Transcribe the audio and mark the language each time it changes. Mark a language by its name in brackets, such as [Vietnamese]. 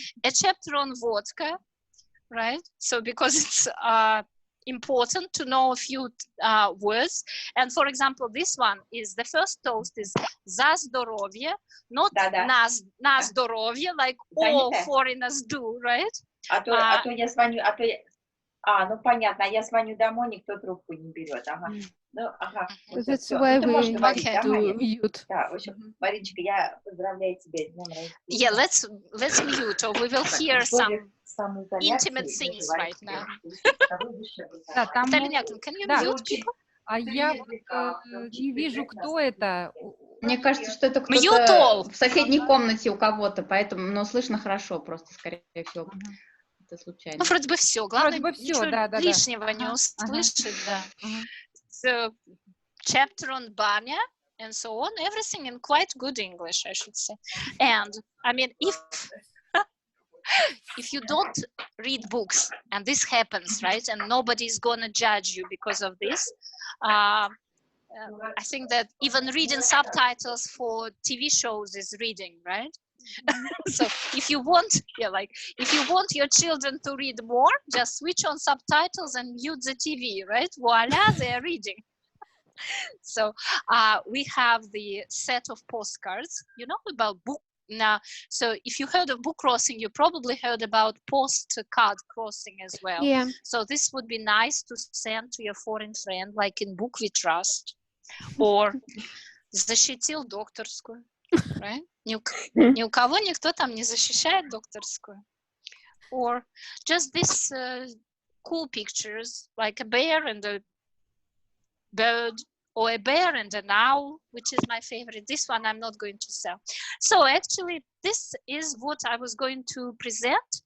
[English] A chapter on vodka, right? So because it's important to know a few words. And for example, this one is, the first toast is [Russian] za zdоровье, [English] not [Russian] na zdоровье, [English] like all foreigners do, right? [Russian] А то я звоню, ну понятно, я звоню домой, никто трубку не берет, ага. Ну, ага. [English] That's why we need to mute. [Russian] Да, в общем, Мариночка, я поздравляю тебя с днем рождения. [English] Yeah, let's mute, or we will hear some intimate things right now. Can you mute people? [Russian] А я не вижу, кто это. Мне кажется, что это кто-то в соседней комнате у кого-то, поэтому, но слышно хорошо, просто, скорее всего, это случайно. Ну, вроде бы все, главное, ничего лишнего не услышать, да. [English] So, chapter on Banya and so on, everything in quite good English, I should say. And, I mean, if you don't read books, and this happens, right, and nobody's gonna judge you because of this, I think that even reading subtitles for TV shows is reading, right? So if you want, if you want your children to read more, just switch on subtitles and mute the TV, right? Voila, they're reading. So we have the set of postcards, you know, about book. Now, so if you heard of book crossing, you probably heard about postcard crossing as well. Yeah. So this would be nice to send to your foreign friend, like in Book We Trust, or [Russian] защитил докторскую, [English] right? [Russian] Ни у кого никто там не защищает докторскую. [English] Or just this cool pictures, like a bear and a bird, or a bear and an owl, which is my favorite. This one I'm not going to sell. So actually, this is what I was going to present.